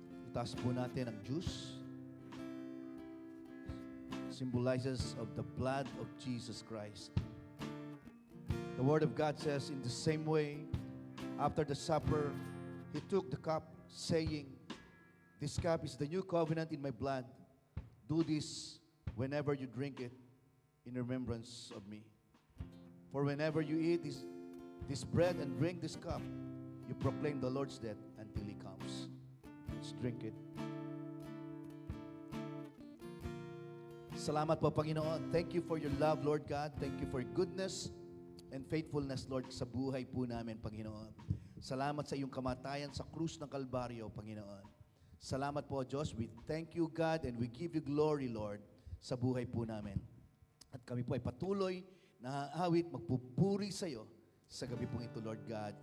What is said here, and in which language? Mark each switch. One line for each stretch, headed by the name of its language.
Filipino: Bukas po natin ang juice.
English: Symbolizes of the blood of Jesus Christ. The Word of God says, in the same way, after the supper, He took the cup, saying, "This cup is the new covenant in my blood. Do this whenever you drink it in remembrance of me. For whenever you eat this bread and drink this cup, you proclaim the Lord's death until He comes." Let's drink it.
Filipino: Salamat po, Panginoon.
English: Thank you for your love, Lord God. Thank you for your goodness and faithfulness, Lord,
Filipino: sa buhay po namin, Panginoon. Salamat sa iyong kamatayan sa krus ng Kalbaryo, Panginoon. Salamat po, Diyos.
English: We thank you, God, and we give you glory, Lord,
Filipino: sa buhay po namin. At kami po ay patuloy na aawit, magpupuri sa iyo sa gabi pong ito, Lord God.